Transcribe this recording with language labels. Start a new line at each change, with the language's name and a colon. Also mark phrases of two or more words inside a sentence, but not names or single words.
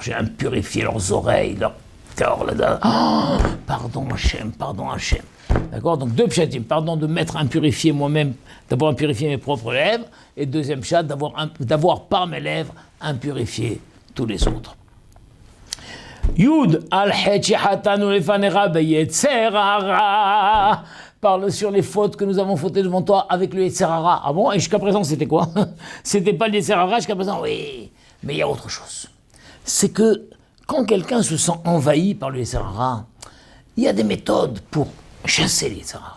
French: J'ai impurifié leurs oreilles, leur cœur. Pardon Hachem. D'accord? Donc 2 pshatim. Pardon de m'être impurifié moi-même, d'avoir impurifié mes propres lèvres. Et deuxième pshat, d'avoir par mes lèvres impurifié tous les autres.
Hebrew: ועל חטא שחטאנו לפניך ביצר הרע
French: parle sur les fautes que nous avons fautées devant toi avec le
Hebrew: יצר הרע.
French: Ah bon? Et jusqu'à présent, c'était quoi? C'était pas le
Hebrew: יצר הרע
French: jusqu'à présent? Oui, mais il y a autre chose. C'est que quand quelqu'un se sent envahi par le
Hebrew: יצר הרע,
French: il y a des méthodes pour chasser le
Hebrew: יצר הרע.